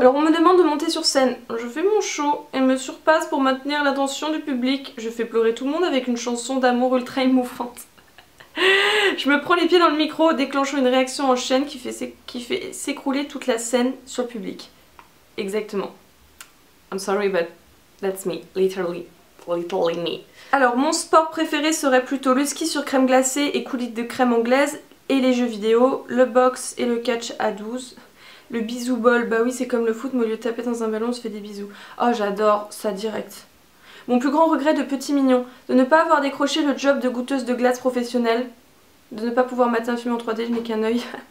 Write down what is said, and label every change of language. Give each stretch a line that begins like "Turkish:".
French: Alors on me demande de monter sur scène, je fais mon show et me surpasse pour maintenir l'attention du public. Je fais pleurer tout le monde avec une chanson d'amour ultra émouvante. Je me prends les pieds dans le micro, déclenchant une réaction en chaîne qui fait s'écrouler toute la scène sur le public. Exactement.
English: I'm sorry but that's me, literally me.
French: Alors mon sport préféré serait plutôt le ski sur crème glacée et coulis de crème anglaise et les jeux vidéo, le box et le catch à 12. Le bisou ball, bah oui c'est comme le foot mais au lieu de taper dans un ballon on se fait des bisous. Oh j'adore ça direct. Mon plus grand regret de petit mignon, de ne pas avoir décroché le job de goûteuse de glace professionnelle, de ne pas pouvoir mater un film en 3D, je n'ai qu'un œil.